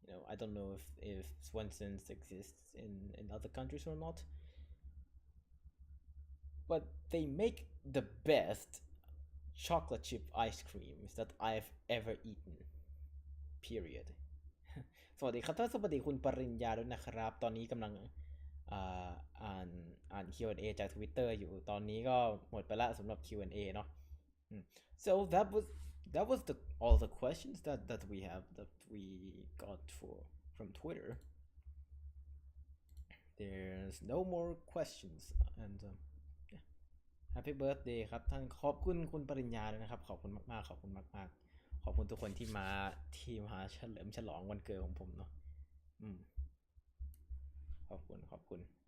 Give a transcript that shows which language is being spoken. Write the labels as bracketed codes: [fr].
[en] I don't know if Swenson's exists in other countries or not, but they make the best chocolate chip ice creams that I've ever eaten. [th] Period. สวัสดีครับท่านสวัสดีคุณปริญญาด้วยนะครับตอนนี้กำลัง อ่าอ่าน Q&A จาก Twitter อยู่ตอนนี้ก็หมดไปละสำหรับ Q&A เนาะ [en] so that was all the questions that we have that we got from Twitter. There's no more questions and yeah. Happy birthday [th] ครับท่านขอบคุณคุณปริญญาด้วยนะครับขอบคุณมากๆขอบคุณมากๆขอบคุณทุกคนที่มาเฉลิมฉลองวันเกิดของผมเนาะขอบคุณ